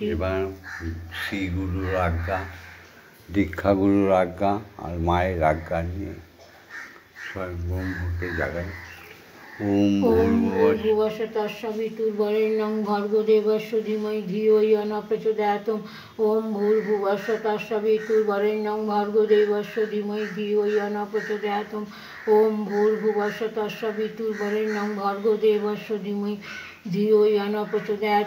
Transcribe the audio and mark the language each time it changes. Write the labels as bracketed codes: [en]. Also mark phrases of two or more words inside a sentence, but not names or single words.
[bn] এবার শ্রী গুরুর আজ্ঞা, দীক্ষা গুরুর আজ্ঞা আর মায়ের আজ্ঞা নিয়ে স্বয়ং ব্রহ্মকে জাগাই। [sa] ওম ভূর্ভুবস্সুঃ তৎসবিতুর্বরেণ্যং ভর্গদেবস্য ধীমহি ধিয়ো ইয়ো ন প্রচোদয়াৎ। ওম ভূর্ভুবস্সুঃ তৎসবিতুর্বরেণ্যং ভর্গদেবস্য ধীমহি ধিয়ো ইয়ো ন প্রচোদয়াৎ। ওম ভূর্ভুবস্সুঃ তৎসবিতুর্বরেণ্যং ভর্গদেবস্য ধীমহি ধিয়ো ইয়ো ন প্রচোদয়াৎ।